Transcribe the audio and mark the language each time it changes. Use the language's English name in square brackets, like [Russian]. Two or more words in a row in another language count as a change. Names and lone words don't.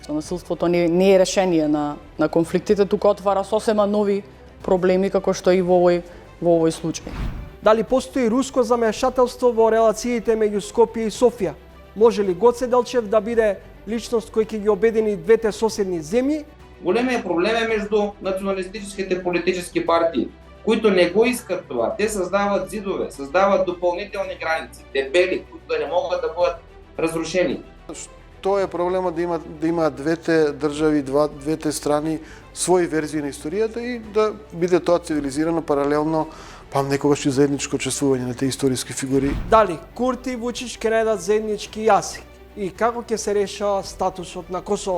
[Macedonian] Насилството не е решение на конфликтите, тука отвара сосема нови проблеми како што и во овој случај. Дали постои руско замешателство во релациите меѓу Скопје и Софија? Може ли Гоце Делчев да биде личност кој ќе ги обедини двете соседни земји? Големиот проблем е меѓу националистичките политички партии, [Bulgarian] които не го искат това. Те създават зидове, създават допълнителни граници, дебели, които да не могат да бъдат разрушени. [Macedonian] Тоа е проблема да има двете држави, двете страни своји верзии на историјата и да биде тоа цивилизирано паралелно, па некогаш и заедничко учествување на тие историски фигури. Дали Курти и Вучич ќе најдат заеднички јазик и како ќе се решава статусот на Косово?